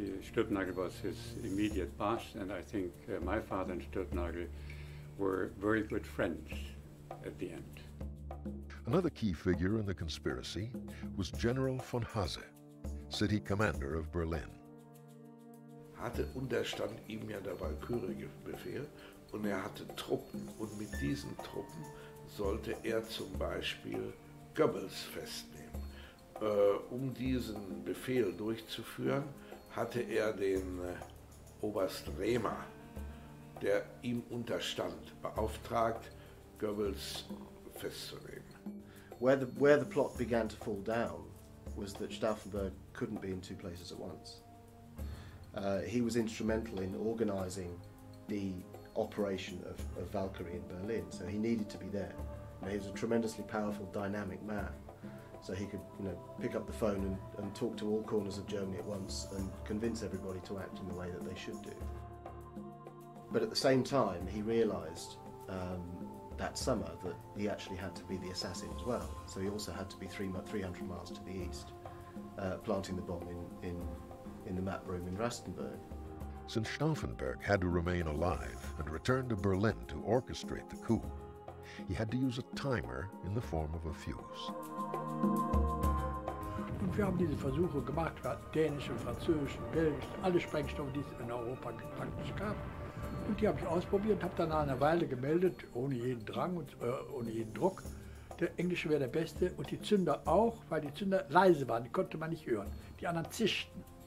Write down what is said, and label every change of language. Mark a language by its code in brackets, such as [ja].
[en] Stulpnagel was his immediate boss, and I think my father and Stulpnagel were very good friends at the end. Another key figure in the conspiracy was General von Hase, city commander of Berlin. [de] Hatte unterstand ihm ja der Valkyrie-Befehl und hatte Truppen, und mit diesen Truppen sollte zum Beispiel Goebbels festnehmen. Diesen Befehl durchzuführen, hatte den Oberst Rehmer, der ihm unterstand, beauftragt, Goebbels festzunehmen. [en] Where the plot began to fall down was that Stauffenberg couldn't be in two places at once. He was instrumental in organising the operation of Valkyrie in Berlin, so he needed to be there. And he was a tremendously powerful, dynamic man, so he could, pick up the phone and talk to all corners of Germany at once and convince everybody to act in the way that they should do. But at the same time, he realised that summer that he actually had to be the assassin as well. So he also had to be 300 miles to the east, planting the bomb in the map room in Rastenburg. Since Stauffenberg had to remain alive and return to Berlin to orchestrate the coup, he had to use a timer in the form of a fuse. [de] Und wir haben diese Versuche gemacht, dänische, französische, belgische, alle Sprengstoffe, die es in Europa praktisch gab. Und die habe ich ausprobiert und habe dann nach einer Weile gemeldet, ohne jeden Drang und ohne jeden Druck. Der englische wäre der beste und die Zünder auch, weil die Zünder leise waren, die konnte man nicht hören. Die anderen zischten.